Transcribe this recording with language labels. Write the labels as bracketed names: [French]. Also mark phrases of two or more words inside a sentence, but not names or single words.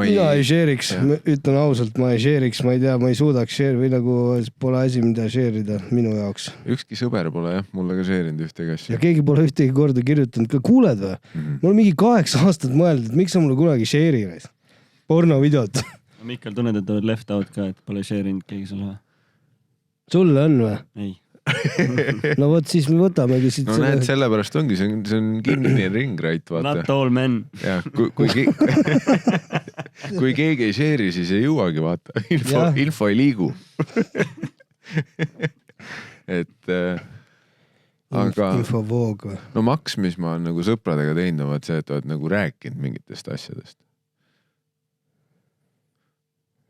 [Estonian] Mina ei share'iks, ütlen ausalt, ma ei share'iks, ma ei tea, ma ei suudaks share või nagu pole asi, mida share'ida minu jaoks. Ükski sõber pole mulle ka share'inud ühtegi asja. Ja keegi pole ühtegi korda kirjutanud, ka kuuled või? Mul on mingi 8 aastat mõeldud, et miks sa mulle kunagi share'i reis? Porno videot. Mikkel, tunned, et oled [English] left out [Estonian] ka, et pole share'inud keegi sulle? Sulle on või? Ei. No võt, siis me võtamegi siit no näed, sellepärast ongi, see on kinnine ringrait, vaata. [English] Not all men. [Estonian] Ja, kui keegi ei share'i, siis ei jõuagi, vaata. Info ei liigu. Et aga infovoog. No maks, mis ma olen nagu sõpradega teinud, on see, et oled nagu rääkinud mingitest asjadest.